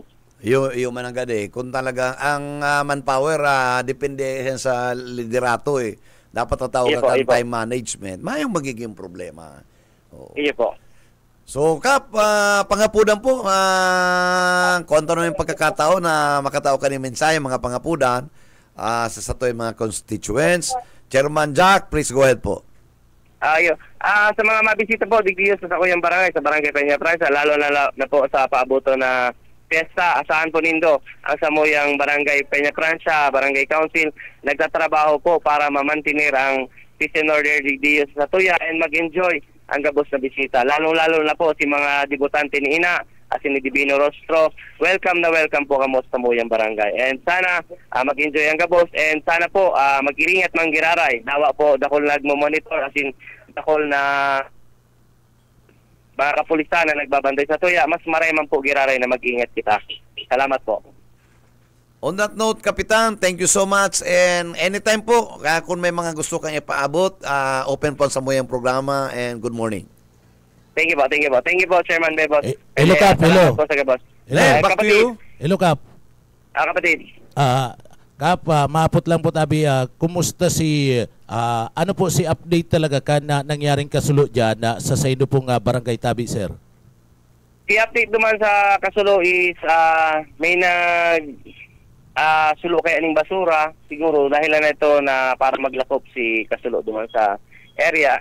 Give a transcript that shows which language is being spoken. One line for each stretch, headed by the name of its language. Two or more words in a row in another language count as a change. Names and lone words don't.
Filipino: Yung mananggad kung talaga ang manpower depende yan sa liderato dapat tatawag ka
English: time management,
Filipino: mayong magiging problema.
Bikol: Iyo po.
Filipino: So, Kap, pangapudan po, kung ano yung pagkakataon na makatao ka ng mensahe, mga pangapudan, sa satoy mga constituents.
English: Chairman Jack, please go ahead po.
Bikol: Sa mga mabisita po, digdiyo sa Sakuyang Barangay, sa Barangay Peña Francia, lalo na po sa paabuto na piyesta, asahan po nindo ang Samuyang Barangay Peña Francia, Barangay Council, nagtatrabaho po para mamantinir ang
English: peace and order
Bikol: digdiyo sa Satuya and mag-enjoy ang gabos na bisita. Lalo-lalo na po si mga debutante ni Ina, si ni Divino Rostro. Welcome na welcome po kamo sa Samuyang Barangay. And sana mag-enjoy ang gabos and sana po mag-iringat manggiraray. Dawa po dakol nagmo-monitor asin dakol na mga kapulisan na nagbabantay sa Tuya. Mas maray man po giraray na mag-ingat kita. Salamat po.
English: On that note, Kapitan, thank you so much.
Filipino: And anytime po, kung may mga gusto kang ipaabot, open po sa mo yung programa and
English: good morning. Thank you po, thank you po. Thank you po, Chairman Bebos. Hello, Kap. Hello.
Bikol: Po sa gabos.
English: Back to you. Hello, Kap.
Filipino: Kapatid.
Bikol: Kap, maapot lang po tabi, kumusta si, ano po si update talaga ka na nangyaring kasulo dyan sa saido pong barangay tabi, sir? I-update naman sa kasulo is may sulo kaya ning basura siguro dahil na ito na para maglakop si kasulo duman sa area.